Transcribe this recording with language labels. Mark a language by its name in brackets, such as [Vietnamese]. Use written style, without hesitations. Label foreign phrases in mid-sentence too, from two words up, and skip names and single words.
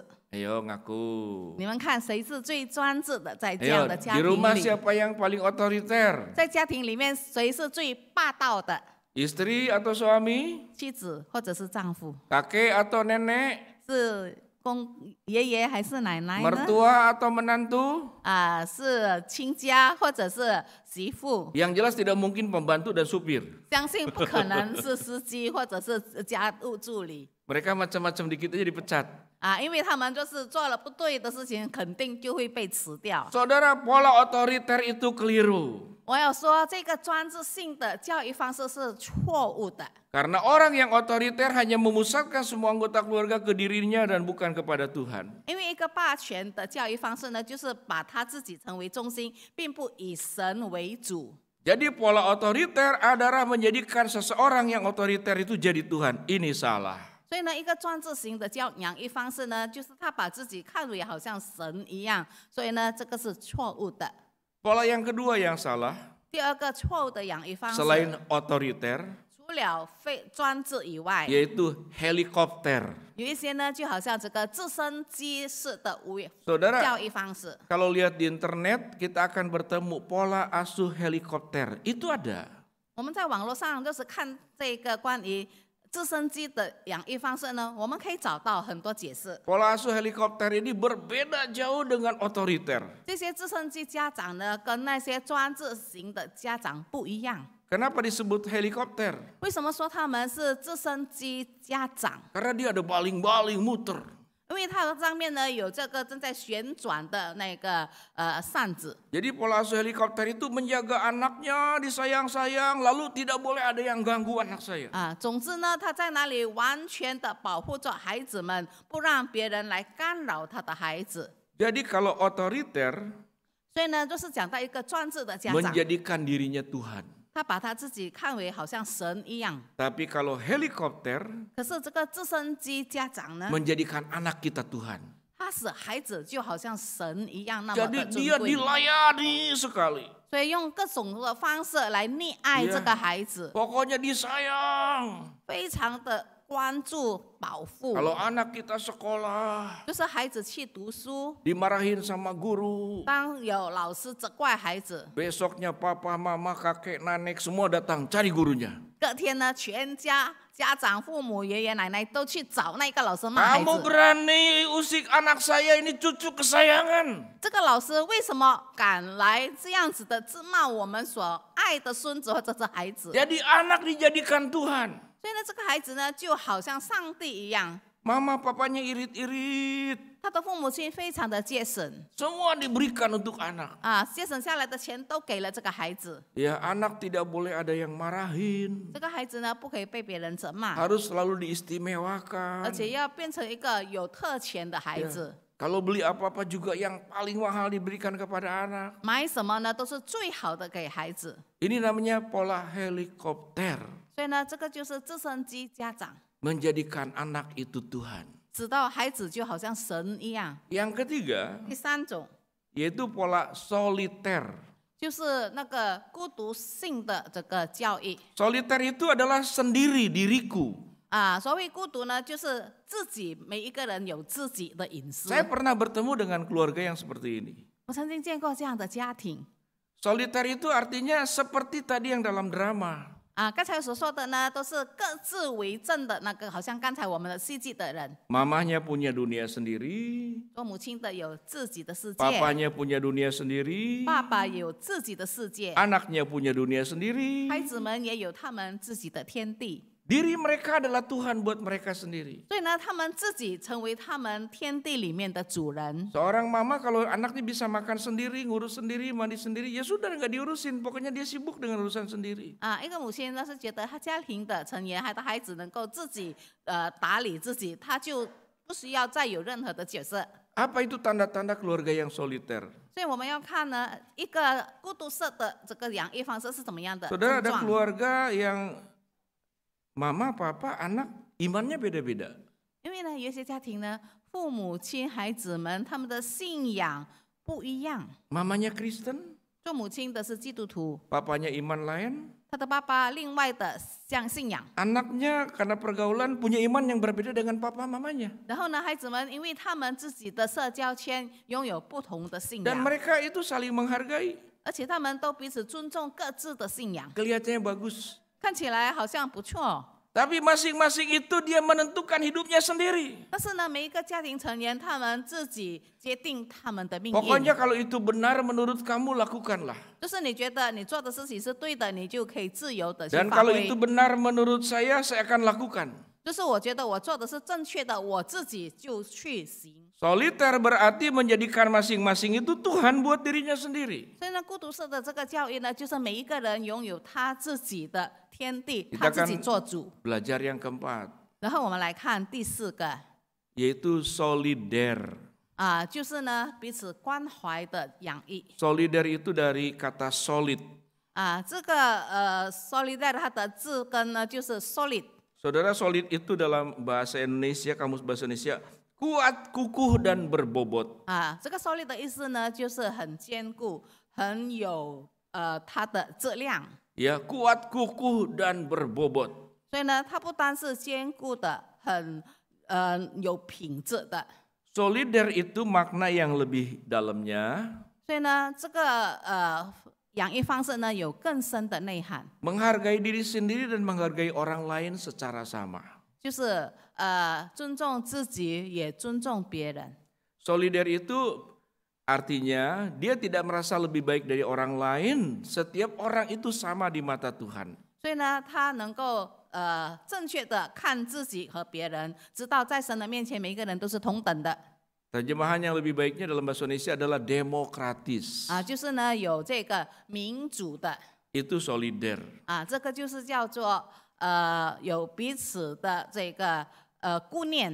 [Indonesian] Ayo ngaku. [Chinese] 你们看谁是最专制的？在这 [Indonesian] Ayo, [Chinese] 样的家 [Indonesian] di [Chinese] 庭 [Indonesian] rumah [Chinese] 里， [Indonesian] siapa yang paling otoriter? [Chinese] 在家庭里面谁是最霸道的？ [Indonesian] Istri atau suami? [Chinese] 妻子或者是丈夫？ [Indonesian] Kakek atau nenek? [Chinese] 是爷爷还是奶奶呢？ [Indonesian] Mertua atau menantu? [Chinese] 啊，是亲家或者是媳妇？ [Indonesian] Yang jelas tidak mungkin pembantu dan supir. [Chinese] 相信不可能是司机或者是家务助理 [Indonesian] Mereka macam-macam dikit aja dipecat. [Chinese] 啊，因为他们就是做了不对的事情，肯定就会被辞掉。 [Indonesian] Saudara, pola otoriter itu keliru. [Chinese] 我要说，这个专制性的教育方式是错误的。 [Indonesian] Karena orang yang otoriter hanya memusatkan semua anggota keluarga ke dirinya dan bukan kepada Tuhan. [Chinese] 因为一个霸权的教育方式呢，就是把他自己成为中心，并不以神为主。 [Indonesian] Jadi pola otoriter adalah menjadikan seseorang yang otoriter itu jadi Tuhan. Ini salah. [Chinese] 所以呢，一个专制型的养育方式呢，就是他把自己看为好像神一样，所以呢，这个是错误的。 [Indonesian] Pola yang kedua yang salah, [Chinese] 第二个错误的养育方式， [Indonesian] selain otoriter, [Chinese] 除了非专制以外， [Indonesian] yaitu helikopter. [Chinese] 有一些呢，就好像这个直升机式的 [Indonesian] Saudara, [Chinese] 教育方式。 [Indonesian] kalau lihat di internet, kita akan bertemu pola asuh helikopter. Itu ada. [Chinese] 我们在网络上就是看这个关于直升机的养育方式呢，我们可以找到很多解释。 [Indonesian] Pola asuh helikopter ini berbeda jauh dengan otoriter. [Chinese] 这些直升机家长呢，跟那些专制型的家长不一样。 [Indonesian] Kenapa disebut helikopter? [Chinese] 为什么说他们是直升机家长？ [Indonesian] Karena dia ada baling-baling muter. [Chinese] 因为它上面呢有这个正在旋转的那个扇子。 [Indonesian] Jadi pola asuh helikopter itu menjaga anaknya, disayang-sayang, lalu tidak boleh ada yang ganggu anak saya. [Chinese] 总之呢，他在那里完全的保护着孩子们，不让别人来干扰他的孩子。 [Indonesian] Jadi kalau otoriter [Chinese] 所以呢，就是讲到一个专制的家长， [Indonesian] menjadikan dirinya Tuhan. [Chinese] 他把他自己看为好像神一样。 [Indonesian] Tapi kalau helikopter [Chinese] 可是这个直升机家长呢， [Indonesian] menjadikan anak kita Tuhan. [Chinese] 他使孩子就好像神一样那么 [Indonesian] Jadi [Chinese] 的尊 [Indonesian] dia [Chinese] 贵。 [Indonesian] dilayani sekali. [Chinese] 所以用各种的方式来溺爱这个孩子， [Indonesian] Pokoknya disayang. [Chinese] 非常的关注保护。 [Indonesian] Kalau anak kita sekolah, [Chinese] 就是孩子去读书， [Indonesian] dimarahin sama guru. [Chinese] 当有老师责怪孩子， [Indonesian] Besoknya papa, mama, kakek, nenek semua datang cari gurunya. [Chinese] 隔天呢，全家长、父母、爷爷奶奶都去找那个老师骂孩 [Indonesian] Kamu [Chinese] 子。 [Indonesian] berani usik anak saya, ini cucu kesayangan. [Chinese] 这个老师为什么敢来这样子的责骂我们所爱的孙子或者是孩子？ [Indonesian] Jadi anak dijadikan Tuhan. [Chinese] 所以呢，这个孩子呢，就好像上帝一样， [Indonesian] Mama papanya irit-irit. [Chinese] 他的父母亲非常的节省 [Indonesian] Semua diberikan untuk anak. [Chinese] 节省下来的钱都给了这个孩子。 [Indonesian] Ya anak tidak boleh ada yang marahin. [Chinese] 这个孩子呢，不可以被别人责骂， [Indonesian] Harus selalu diistimewakan. [Chinese] 而且要变成一个有特权的孩子。 [Indonesian] Kalau beli apa-apa juga yang paling mahal diberikan kepada anak. [Chinese] 买什么呢，都是最好的给孩子。 [Indonesian] Ini namanya pola helikopter. [Chinese] 所以呢，这个就是直升机家长， [Indonesian] Menjadikan anak itu Tuhan. [Chinese] 直到孩子就好像神一样。 [Indonesian] Yang ketiga, [Chinese] 第三种 [Indonesian] yaitu pola soliter. [Chinese] 就是那个孤独性的这个教育。 [Indonesian] Soliter itu adalah sendiri diriku. [Chinese] 所谓孤独呢，就是自己每一个人有自己的隐私。 [Indonesian] Saya pernah bertemu dengan keluarga yang seperti ini. [Chinese] 我曾经见过这样的家庭。 [Indonesian] Soliter itu artinya seperti tadi yang dalam drama. [Chinese] 刚才所说的呢，都是各自为政的那个，好像刚才我们的戏剧的人。 [Indonesian] Mamanya punya dunia sendiri, [Chinese] 做母亲的有自己的世界， [Indonesian] papanya punya dunia sendiri, [Chinese] 爸爸也有自己的世界， [Indonesian] anaknya punya dunia sendiri. [Chinese] 孩子们也有他们自己的天地。 [Indonesian] Diri mereka adalah Tuhan buat mereka sendiri. [Chinese] 所以呢，他们自己成为他们天地里面的主人。 [Indonesian] Seorang mama kalau anaknya bisa makan sendiri, ngurus sendiri, mandi sendiri, ya sudah nggak diurusin. Pokoknya dia sibuk dengan urusan sendiri. [Chinese] 一个母亲呢是觉得他家庭的成员还有孩子能够自己打理自己，他就不需要再有任何的角色。 [Indonesian] Apa itu tanda-tanda keluarga yang soliter? [Chinese] 所以我们要看呢，一个孤独式的这个养育方式是怎么样的 [Indonesian] Saudara [Chinese] 症 [Indonesian] ada [Chinese] 状。 [Indonesian] keluarga yang mama, papa, anak imannya beda-beda. [Chinese] 因为呢，有一些家庭呢，父母亲、孩子们他们的信仰不一样。 [Indonesian] Mamanya Kristen, [Chinese] 做母亲的是基督徒， [Indonesian] papanya iman lain, [Chinese] 他的爸爸另外的信仰。 [Indonesian] anaknya karena pergaulan punya iman yang berbeda dengan papa mamanya. [Chinese] 然后呢，孩子们因为他们自己的社交圈拥有不同的信 [Indonesian] Dan [Chinese] 仰， [Indonesian] mereka itu saling menghargai. [Chinese] 而且他们都彼此尊重各自的信仰， [Indonesian] Kelihatannya bagus. [Chinese] 看起来好像不错。 [Indonesian] Tapi masing-masing itu dia menentukan hidupnya sendiri. [Chinese] 但是呢，每一个家庭成员他们自己决定他们的命 [Indonesian] Pokoknya [Chinese] 运。 [Indonesian] kalau itu benar menurut kamu lakukanlah. [Chinese] 就是你觉得你做的事情是对的，你就可以自由的去 [Indonesian] Dan [Chinese] 发 [Indonesian] kalau [Chinese] 挥 [Indonesian] itu。benar menurut saya akan lakukan. [Chinese] 就是我觉得我做的是正确的，我自己就去行。 [Indonesian] Soliter berarti menjadikan masing-masing itu Tuhan buat dirinya sendiri. [Chinese] 所以呢，孤独式的这个教育呢，就是每一个人拥有他自己的天地， [Indonesian] Kita [Chinese] 他自己 [Indonesian] akan [Chinese] 做主。 [Indonesian] belajar yang keempat, [Chinese] 然后我们来看第4个 [Indonesian] yaitu solider. [Chinese] 啊，就是呢彼此关怀的养育 [Indonesian] Solider itu dari kata solid. [Chinese] 啊。这个solidar 它的字根呢就是 solid。 [Indonesian] Saudara, solid itu dalam bahasa Indonesia, kamus bahasa Indonesia, kuat, kukuh, dan berbobot. [Chinese] 啊，这个 solid 的意思呢，就是很坚固，很有它的质量。 [Indonesian] Ya, kuat, kukuh, dan berbobot. [Chinese] 所以呢，它不单是坚固的，很有品质的。 [Indonesian] Solider itu makna yang lebih dalamnya. [Chinese] 所以呢，这个养育方式呢有更深的内涵， [Indonesian] Menghargai diri sendiri dan menghargai orang lain secara sama. [Chinese] 就是尊重自己，也尊重别人。 [Indonesian] Solider itu artinya dia tidak merasa lebih baik dari orang lain. Setiap orang itu sama di mata Tuhan. [Chinese] 所以呢，他能够正确的看自己和别人，知道在神的面前，每一个人都是同等的。 [Indonesian] Terjemahan yang lebih baiknya dalam bahasa Indonesia adalah demokratis. [Chinese] 啊，就是呢有这个民主的 [Indonesian] Itu solider. [Chinese] 啊，这个就是叫做有彼此的这个顾念。